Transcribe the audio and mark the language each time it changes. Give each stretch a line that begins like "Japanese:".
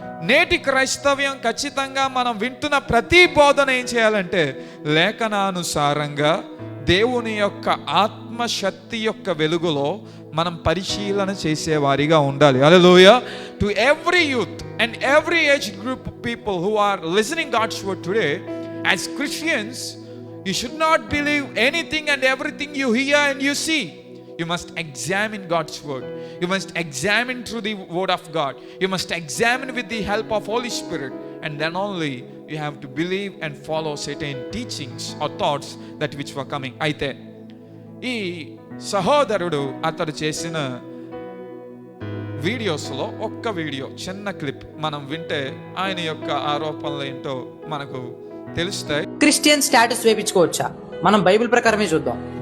Telugu: నేటి క్రైస్తవ్యం ఖచ్చితంగా మనం వింటున్న ప్రతి బోధన ఏం చేయాలంటే లేఖనానుసారంగా దేవుని యొక్క ఆత్మశక్తి యొక్క వెలుగులో మనం పరిశీలన చేసేవారిగా ఉండాలి. హల్లెలూయా.
English: To every youth and every age group people who are listening God's word today, as Christians you should not believe anything and everything you hear and you see. You must examine God's word. You must examine through the word of God. You must examine with the help of Holy Spirit, and then only you have to believe and follow certain teachings or thoughts that which were coming.
Telugu: అయితే ఈ సహోదరుడు అతడు చేసిన వీడియోస్లో ఒక్క video, చిన్న clip మనం వింటే ఆయన యొక్క ఆరోపణలు ఏంటో మనకు తెలుస్తాయి. Christian status వేపించుకోవచ్చా? మనం బైబిల్ ప్రకారమే చూద్దాం.